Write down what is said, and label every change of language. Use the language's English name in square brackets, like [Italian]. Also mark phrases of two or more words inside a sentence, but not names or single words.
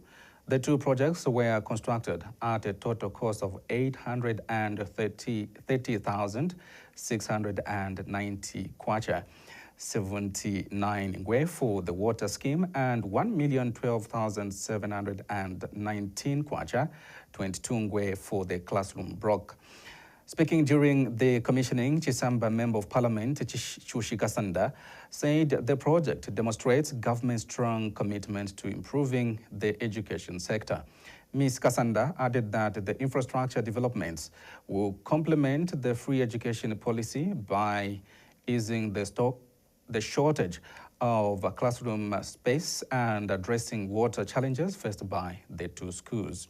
[English] The 2 projects were constructed at a total cost of 830,690 kwacha, 79 ngwe for the water scheme, and 1,012,719 kwacha, 22 ngwe for the classroom block. Speaking during the commissioning, Chisamba Member of Parliament Chushi Kasanda said the project demonstrates government's strong commitment to improving the education sector. Ms. Kasanda added that the infrastructure developments will complement the free education policy by easing the shortage of classroom space and addressing water challenges faced by the 2 schools.